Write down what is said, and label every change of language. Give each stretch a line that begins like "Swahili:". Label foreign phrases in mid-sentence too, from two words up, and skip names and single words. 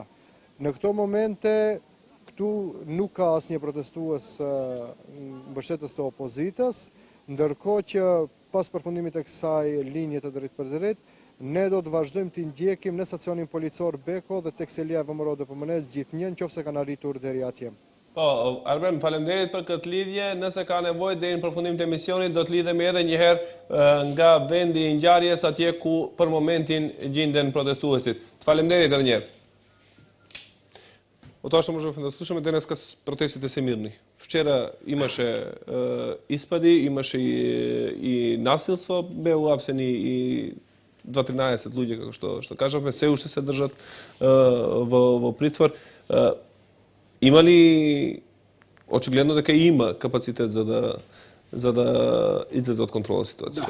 Albanian: Në këto momente këtu nuk ka asnjë protestues mbështetës të opozitës, ndërkohë që pas përfundimit të kësaj linje të drejt për drejt, ne do të vazhdojmë të ndjekim në stacionin policor Beko dhe tek selia e VMRO-DPMNE-s gjithnjë nëse kanë arritur deri atje. Po, Arben, faleminderit për këtë lidhje. Nëse ka nevojë deri në përfundim të emisionit do të lidhemi edhe një herë nga vendi i ngjarjes atje ku për momentin gjenden protestuesit. Faleminderit edhe një herë.
Macedonian: Од тоа што можеме да слушаме, денеска протестите се мирни. Вчера имаше испади, имаше и насилство, беа уапсени и 2-13 луѓе, како што кажавме, се уште се држат во притвор. Има ли, очигледно дека има капацитет за да излезе од контрола ситуацијата?